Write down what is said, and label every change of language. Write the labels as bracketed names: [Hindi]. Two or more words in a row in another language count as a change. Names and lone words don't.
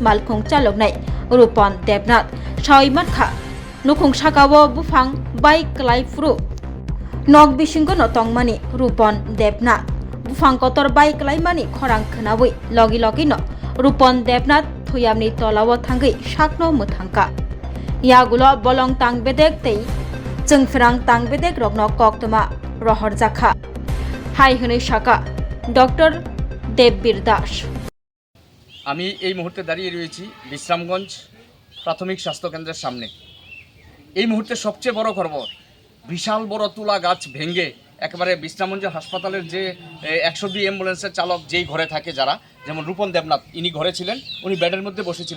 [Kok Borok] malkung chaloknai Rupon Debnath Shaimatkha nukung sakawa bufang baik laifru Nog bisingo no tongmani Rupon Debnath bufang kotor baik laimani khorang khnabui logi no Rupon Debnath thuyamni tolawo thangai sakno muthangka yagulo bolong tangbedek tei jengfrang tangbedek rokno koktoma rohor jakha hai hune shaka Dr. Debbir Das [Bangla] আমি এই মুহূর্তে দাঁড়িয়ে রয়েছি বিশ্রামগঞ্জ প্রাথমিক স্বাস্থ্য কেন্দ্রের সামনে। এই মুহূর্তে সবচেয়ে বড় খবর, বিশাল বড় তুলা গাছ ভেঙে একেবারে বিশ্রামগঞ্জ হাসপাতালের যে 102 অ্যাম্বুলেন্সের চালক যেই ঘরে থাকে, যারা যেমন রূপন দেবনাথ, ইনি ঘরে ছিলেন, উনি বেডের মধ্যে বসেছিলেন।